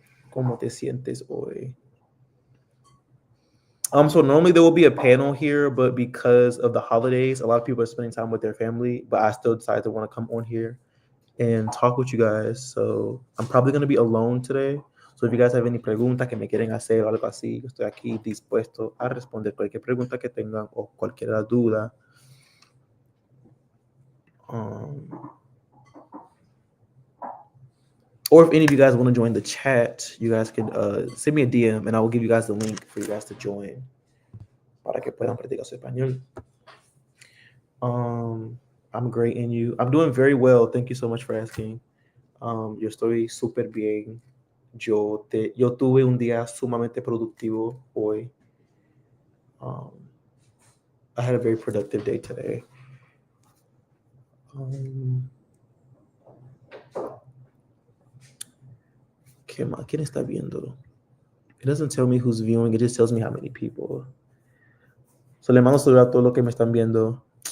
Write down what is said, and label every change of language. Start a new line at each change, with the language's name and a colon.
Spanish: ¿Cómo te sientes hoy?
English: So normally there will be a panel here, but because of the holidays, a lot of people are spending time with their family. But I still decided to want to come on here and talk with you guys. So I'm probably going to be alone today. So if you guys have any
Spanish: preguntas que me quieren hacer o algo así, yo estoy aquí dispuesto a responder cualquier pregunta que tengan o cualquier duda.
English: Or if any of you guys want to join the chat, you guys can send me a DM and I will give you guys the link for you guys to join
Spanish: para que puedan practicar su español.
English: I'm great, and you? I'm doing very well. Thank you so much for asking.
Spanish: Yo estoy súper bien. Yo tuve un día sumamente productivo hoy.
English: I had a very productive day today.
Spanish: ¿Quién está viendo?
English: It doesn't tell me who's viewing. It just tells me how many people.
Spanish: So le mando saludos a todos los que me están viendo.